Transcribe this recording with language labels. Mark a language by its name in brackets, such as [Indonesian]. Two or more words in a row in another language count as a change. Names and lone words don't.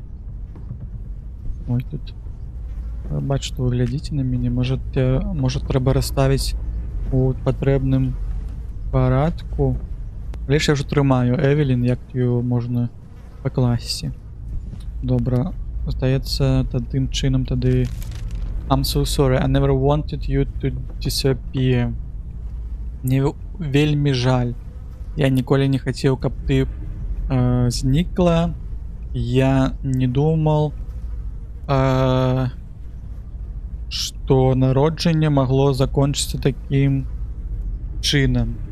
[Belarusian] Ой, тут бачу, што вы глядзіце на мяне. Можа трэба расставіць у патрэбным парадку. Але ж я ўжо трымаю Эвелін, як ёю можна пакласці. Добра, здаецца, тым чынам тады. [English] I'm so sorry, I never wanted you to disappear. [Belarusian] Мне вельмі жаль. Я ніколі не хацеў, каб ты знікла. Я не думал, што народжанне магло закончыцца такім чынам.